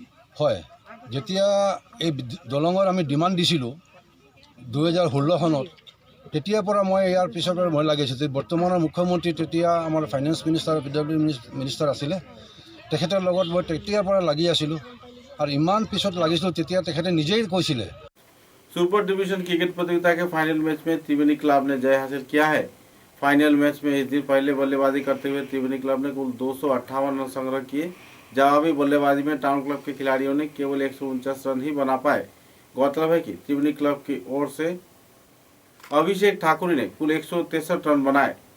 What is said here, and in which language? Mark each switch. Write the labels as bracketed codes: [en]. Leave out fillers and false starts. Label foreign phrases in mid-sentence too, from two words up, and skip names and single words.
[as] হয়, যেতিয়া এই দলঙৰ আমি ডিমাণ্ড দিছিলোঁ 2016 চনত, তেতিয়াৰ পৰা মই ইয়াৰ পিছত মই লাগিছোঁ যে বৰ্তমানৰ মুখ্যমন্ত্ৰী তেতিয়া আমাৰ [en] finance minister PWD minister [as] আছিলে, তেখেতৰ লগত মই তেতিয়াৰ পৰা লাগি আছিলোঁ। আৰু ইমান পিছত লাগিছিলোঁ তেতিয়া তেখেতে নিজেই কৈছিলে। [hi] सुपर डिवीजन क्रिकेट प्रतियोगिता के फाइनल मैच में त्रिवेणी क्लब ने जय हासिल किया है। फाइनल मैच में इस दिन पहले बल्लेबाजी करते हुए त्रिवेणी क्लब ने कुल 258 रन संग्रह किए। जवाबी बल्लेबाजी में टाउन क्लब के खिलाड़ियों ने केवल 149 रन ही बना पाए। गौरतलब है कि त्रिवेणी क्लब की ओर से अभिषेक ठाकुर ने कुल 163 रन बनाए।